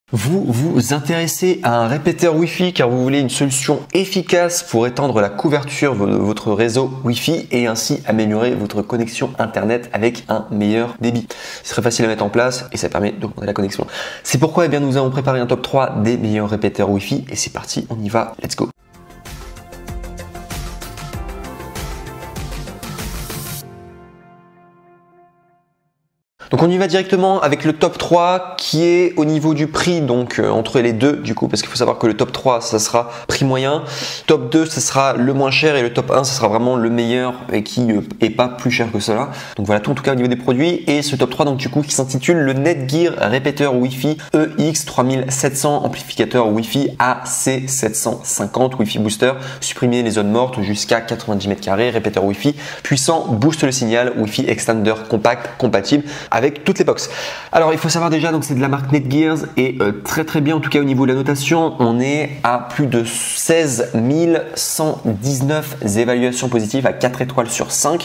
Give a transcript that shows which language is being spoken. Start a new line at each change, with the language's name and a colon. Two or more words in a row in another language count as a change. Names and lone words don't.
French: Vous vous intéressez à un répéteur Wi-Fi car vous voulez une solution efficace pour étendre la couverture de votre réseau Wi-Fi et ainsi améliorer votre connexion Internet avec un meilleur débit. C'est très facile à mettre en place et ça permet d'augmenter la connexion. C'est pourquoi nous avons préparé un top 3 des meilleurs répéteurs Wi-Fi et c'est parti, on y va,
English: let's go.
French: Donc on y va directement avec le top 3 qui est au niveau du prix, donc entre les deux du coup, parce qu'il faut savoir que le top 3 ça sera prix moyen, top 2 ça sera le moins cher et le top 1 ça sera vraiment le meilleur et qui est pas plus cher que cela. Donc voilà tout en tout cas au niveau des produits et ce top 3 donc du coup qui s'intitule le Netgear répéteur Wi-Fi EX3700 amplificateur Wi-Fi AC750
English: Wi-Fi booster,
French: supprimer les zones mortes jusqu'à 90 mètres carrés, répéteur Wi-Fi puissant, booste le signal,
English: Wi-Fi extender
French: compact, compatible avec toutes les box. Alors il faut savoir déjà donc c'est de la marque Netgear et très bien en tout cas au niveau de la notation on est à plus de 16 119 évaluations positives à 4 étoiles sur 5.